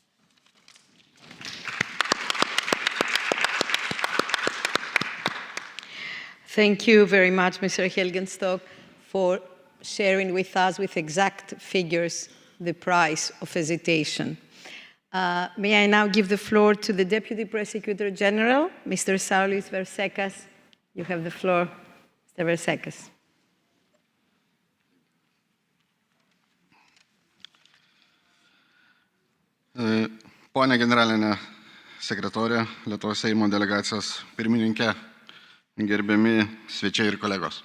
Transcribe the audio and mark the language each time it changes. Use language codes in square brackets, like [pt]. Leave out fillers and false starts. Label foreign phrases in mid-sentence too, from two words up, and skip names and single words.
[en] Thank you very much, Mr. Helgenstock, for sharing with us with exact figures the price of hesitation. May I now give the floor to the Deputy Prosecutor General, Mr. Saulis Versekas. You have the floor, Mr. Versekas. [lt] Pone generalinė sekretorė, Lietuvos Seimo delegacijos pirmininkė, gerbiami svečiai ir kolegos.